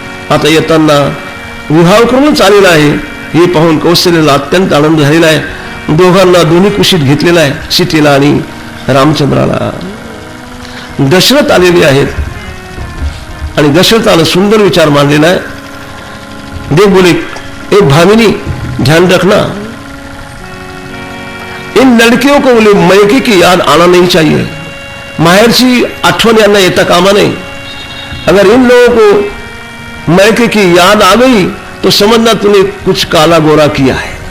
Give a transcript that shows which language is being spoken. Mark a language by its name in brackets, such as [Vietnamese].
[Marathi] आता येताना विवाह करूनच आलेला आहे हे पाहून कौशल्याला अत्यंत आनंद झालेला आहे. दोघांना दोन्ही कुशीत घेतलेला आहे, सीतेला आणि रामचंद्राला. दशरथ आलेले आहेत आणि दशरथानं सुंदर विचार मांडलेला आहे. [Hindi] देव बोले, ए भामिनी ध्यान रखना, इन लड़कियों को बोले मैके की याद आना नहीं चाहिए. [Marathi] माहेरची आठवण यांना येता कामा नहीं. [Hindi] अगर इन लोगों को मैके की याद आ गई तो समझना तूने कुछ काला गोरा किया है.